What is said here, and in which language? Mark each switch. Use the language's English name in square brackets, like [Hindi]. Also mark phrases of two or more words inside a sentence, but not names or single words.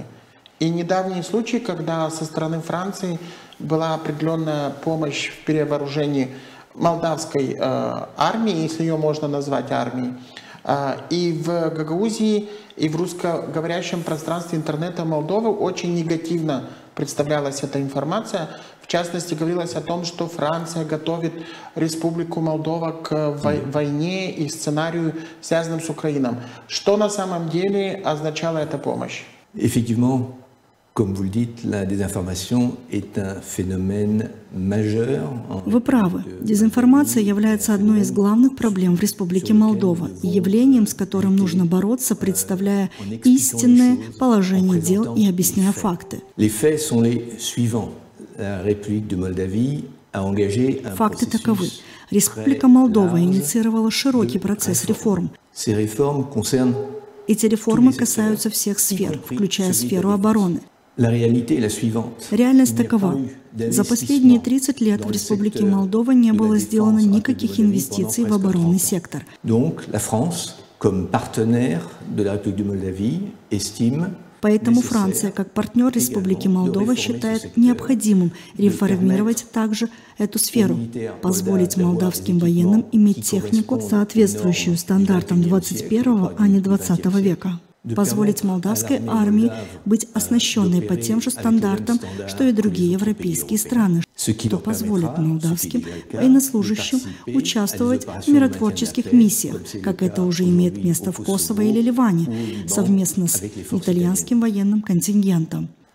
[Russian] И недавний случай, когда со стороны Франции была определенная помощь в перевооружении молдавской армии, если ее можно назвать армией, и в Гагаузии, и в русскоговорящем пространстве интернета Молдовы очень негативно представлялась эта информация. В частности, говорилось о том, что Франция готовит Республику Молдова к войне и сценарию, связанным с Украиной. Что на самом деле означала эта помощь? [French] Effectivement, comme vous le dites, la désinformation est un phénomène majeur. [Russian] Вы правы. Дезинформация является одной из главных проблем в Республике Молдова и явлением, с которым нужно бороться, представляя истинное положение дел и объясняя факты. [French] Les faits sont les suivants. La République de Moldavie a engagé un [Russian] Факты таковы. [French] processus. [Russian] Республика Молдова инициировала широкий процесс реформ. [French] Ces réformes concernent [Russian] Эти реформы касаются всех сфер, включая сферу обороны. [French] la réalité est la suivante. [Russian] Реальность такова. За последние 30 лет в Республике Молдова не было сделано никаких инвестиций в оборонный сектор. [French] Donc, la France, comme partenaire de la République de Moldavie, estime [Russian] Поэтому Франция, как партнер Республики Молдова, считает необходимым реформировать также эту сферу, позволить молдавским военным иметь технику, соответствующую стандартам 21, а не 20 века. Позволить молдавской армии быть оснащенной по тем же стандартам, что и другие европейские страны, что позволит молдавским военнослужащим участвовать в миротворческих миссиях, как это уже имеет место в Косово или Ливане, совместно с итальянским военным контингентом.